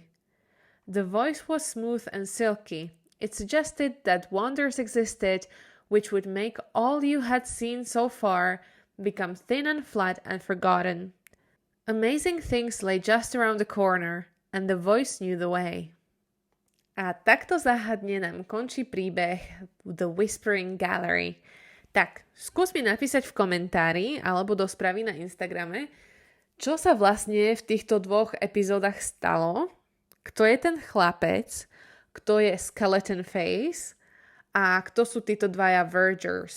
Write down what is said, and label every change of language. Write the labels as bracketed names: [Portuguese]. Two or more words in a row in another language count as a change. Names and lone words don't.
[English] The voice was smooth and silky. It suggested that wonders existed which would make all you had seen so far become thin and flat and forgotten. Amazing things lay just around the corner, and the voice knew the way. [Slovak] A takto záhadne nám končí príbeh The Whispering Gallery. Tak, skús mi napísať v komentári alebo do správy na Instagrame, čo sa vlastne v týchto 2 epizódach stalo, kto je ten chlapec, kto je [English] skeleton face [Slovak] a kto sú títo 2 vergers.